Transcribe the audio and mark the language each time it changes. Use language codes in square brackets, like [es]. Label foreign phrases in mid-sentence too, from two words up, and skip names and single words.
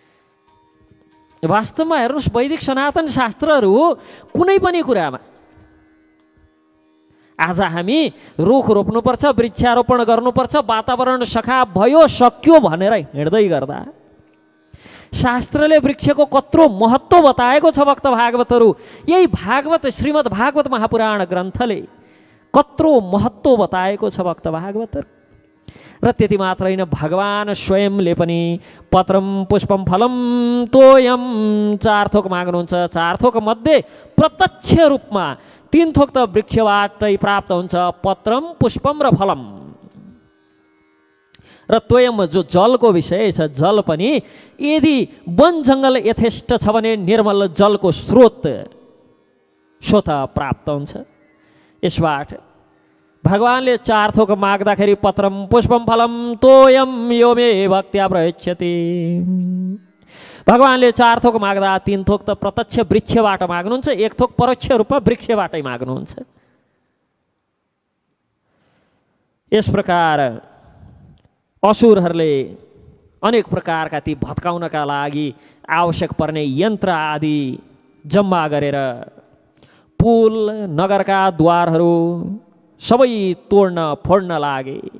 [ne] वास्तवमा हेर्नुहोस्, वैदिक सनातन शास्त्रहरू कुनै पनि कुरामा आज हामी रुख रोप्नुपर्छ, वृक्षारोपण गर्नुपर्छ, वातावरण सखा भयो सक्यो भनेर हिँड्दै गर्दा शास्त्रले वृक्षको कत्रो महत्त्व बताएको छ भक्त भागवतहरू। यही भागवत श्रीमद् भागवत महापुराण ग्रन्थले कत्रो महत्त्व बताएको छ भक्त भागवतहरू। र त्यति मात्र होइन, भगवान स्वयंले पनि [sa] पत्रम पुष्पम फलम तोयम [ne] 4 थोक माग्नुहुन्छ। 4 थोक मध्ये प्रत्यक्ष रूपमा 3 थोक त वृक्षबाटै प्राप्त हुन्छ, [sa] पत्रम पुष्पम [ne] र फलम। र तोयम जो जलको विषय छ, जल पनि यदि वन जङ्गल यथेष्ट छ भने निर्मल जलको स्रोत प्राप्त हुन्छ। यसबाट भगवानले 4 थोक माग्दाखेरि [sa] पत्रम पुष्पम फलम तोयम यो मे भक्त्या प्रयच्छति। [ne] भगवानले 4 थोक माग्दा 3 थोक त प्रत्यक्ष वृक्षबाट माग्नुहुन्छ, 1 थोक परोक्ष रूपमा वृक्षबाटै माग्नुहुन्छ। यस प्रकार असुरहरूले अनेक प्रकारका ती भत्काउनका लागि आवश्यक पर्ने यन्त्र आदि जम्मा गरेर पुल, नगरका द्वारहरू सबै तोड्न फोड्न लागे।